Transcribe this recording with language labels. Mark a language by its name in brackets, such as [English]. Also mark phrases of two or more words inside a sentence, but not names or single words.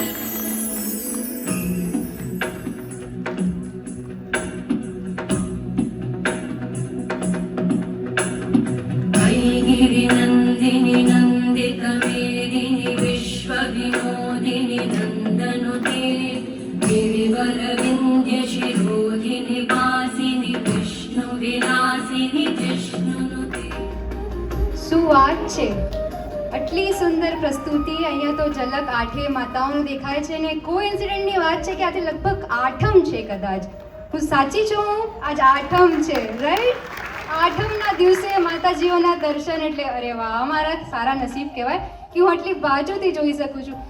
[Sanskrit] गिरिनन्दिनि नन्दितमेदिनि विश्वविनोदिनि नन्दनुते गिरिवरविन्द्यशिरोधिनि वासिनि विष्णुविलासिनि जिष्णुनुते. [Gujarati] શું વાત છે! આટલી સુંદર પ્રસ્તુતિ. અહીંયા તો ઝલક આઠે માતાઓનું દેખાય છે ને કોઇન્સિડન્ટની વાત છે કે આજે લગભગ આઠમ છે. કદાચ હું સાચી છું, આજ આઠમ છે, રાઈટ? આઠમના દિવસે માતાજીઓના દર્શન એટલે અરે વાહ, અમારા સારા નસીબ કહેવાય કે હું આટલી બાજુથી જોઈ શકું છું.